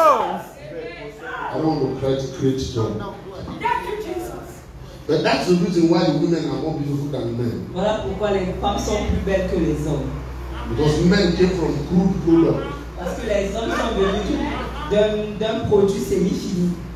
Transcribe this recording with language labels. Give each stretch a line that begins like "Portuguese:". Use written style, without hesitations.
English: I don't want to try to create joy. But that's the reason why the women are more beautiful than men.
French: Voilà pourquoi les femmes sont plus belles que les hommes.
English: Because men came from crude product.
French: Parce que les hommes sont venus d'un produit semi-fini.